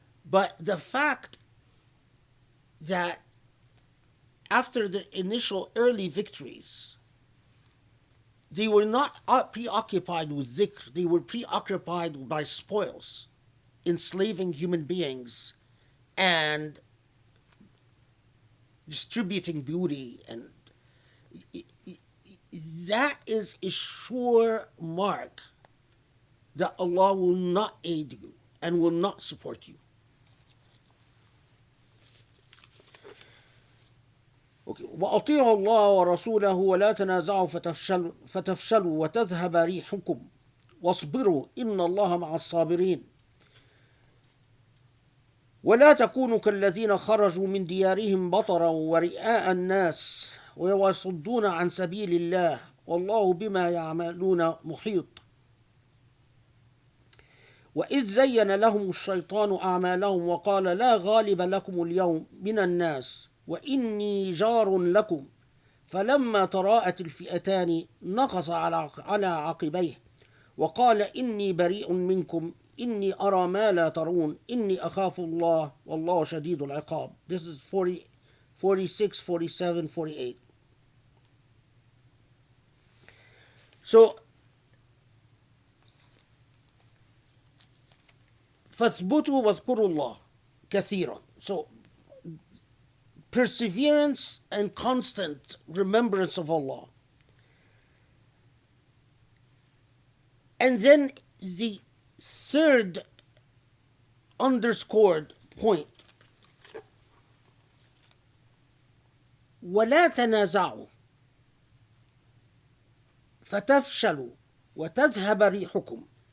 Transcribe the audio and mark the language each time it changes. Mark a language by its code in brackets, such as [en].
[en] But the fact that after the initial early victories, they were not preoccupied with dhikr, they were preoccupied by spoils, enslaving human beings and distributing beauty, and that is a sure mark that Allah will not aid you and will not support you. Okay. [ar] وأطيعوا الله ورسوله ولا تنازعوا فتفشلوا وتذهب ريحكم واصبروا إن الله مع الصابرين ولا تكونوا كالذين خرجوا من ديارهم بطرا ورئاء الناس ويصدون عن سبيل الله والله بما يعملون محيط وإذ زين لهم الشيطان أعمالهم وقال لا غالب لكم اليوم من الناس وإني جار لكم فلما تراءت الفئتان نقص على عقبيه وقال إني بريء منكم إني أرى ما لا ترون إني أخاف الله والله شديد العقاب. [en] This is 40, 46, 47, 48. [ar] So, فاثبتوا واذكروا الله كثيرا. [en] So, perseverance and constant remembrance of Allah. And then the third underscored point, [ar] ولا تنازعوا فتفشلوا وتذهب ريحكم.